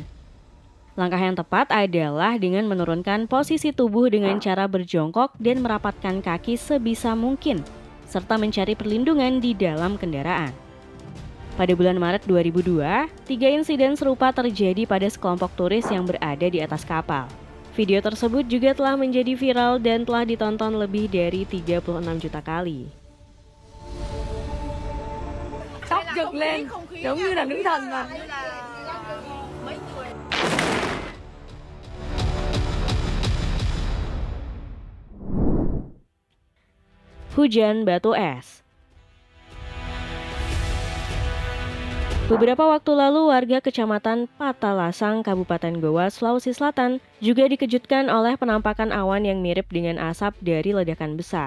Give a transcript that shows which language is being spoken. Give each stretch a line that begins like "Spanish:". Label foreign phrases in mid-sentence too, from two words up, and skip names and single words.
Indonesian: Langkah yang tepat adalah dengan menurunkan posisi tubuh dengan cara berjongkok dan merapatkan kaki sebisa mungkin, serta mencari perlindungan di dalam kendaraan. Pada bulan Maret 2002, 3 insiden serupa terjadi pada sekelompok turis yang berada di atas kapal. Video tersebut juga telah menjadi viral dan telah ditonton lebih dari 36 juta kali.
Vietnamese: Tóc dựng lên giống như là nữ thần mà.
Indonesian: Hujan batu es. Beberapa waktu lalu warga Kecamatan Patalasang, Kabupaten Goa, Sulawesi Selatan juga dikejutkan oleh penampakan awan yang mirip dengan asap dari ledakan besar.